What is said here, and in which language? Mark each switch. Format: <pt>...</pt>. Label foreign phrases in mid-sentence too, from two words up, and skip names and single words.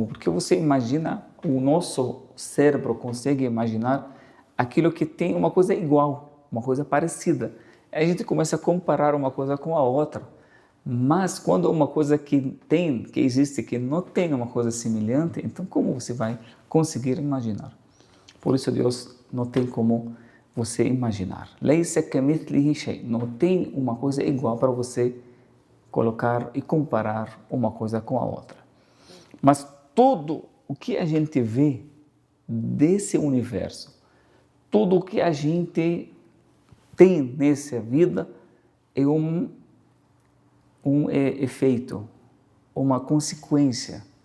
<pt>Porque você imagina, o nosso cérebro consegue imaginar aquilo que tem uma coisa igual, uma coisa parecida. Aí a gente começa a comparar uma coisa com a outra. Mas quando uma coisa que existe, que não tem uma coisa semelhante, então como você vai conseguir imaginar? Por isso Deus não tem como você imaginar.</pt> <ar>لَيْسَ كَمِثْلِهِ شَيْءٍ.</ar> <pt>Não tem uma coisa igual para você colocar e comparar uma coisa com a outra. Mas tudo o que a gente vê desse universo. Tudo o que a gente tem nessa vida é um efeito, uma consequência,</pt>